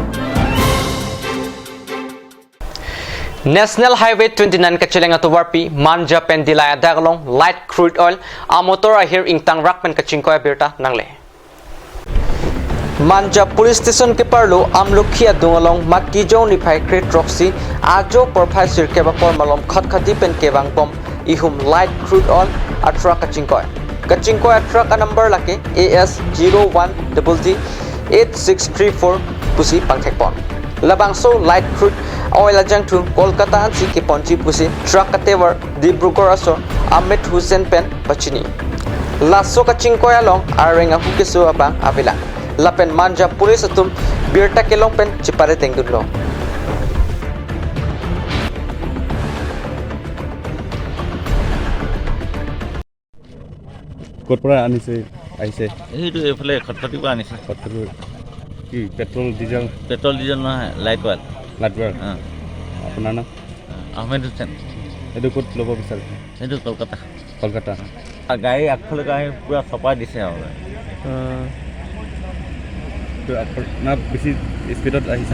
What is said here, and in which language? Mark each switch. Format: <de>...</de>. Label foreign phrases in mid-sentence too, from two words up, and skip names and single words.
<mjw>National Highway 29 kachilenga to warpi manja pen dilaya daglong</mjw> <en>light crude oil</en> <mjw>a motor ahir ingtang rak pen kachingko apirta nangle. Manja Police Station ke parlo amlukhia dungalong matijong ni phai kre troxy ajo porphai sirke ba pormalom khatkhati pen kebang pom ihum</mjw> <en>light crude oil</en> <mjw>atra kachingkoi atra ka number lake AS 01DD 8634 pusi pangthekpon labang so</mjw> <en>light crude oil</en> <mjw>ajang tu Kolkata ansi ke ponchi pusi truck katewer Dibrugarh aso Ahmed Hussein pen pachini laso kachingkoi along arenga hukesu abang avila Lapen Manja Police atum birta kelong pen chipare tenggulo.</mjw> <as>Korpora anise aise. এইটো এইফালে খটখটিৰ পৰা আনিছে Korpora কি পেট্ৰল ডিজেল নহয় লাইট ৱাল লাডৱাৰ আপোনাৰ নাম আহমেদ হুছেইন এইটো ক'ত ল'ব বিচাৰিছে এইটো কলকাতা গাড়ী আগফালে গাড়ী পূৰা চপাই দিছে আৰু না বেছি স্পীডত আহিছে</as>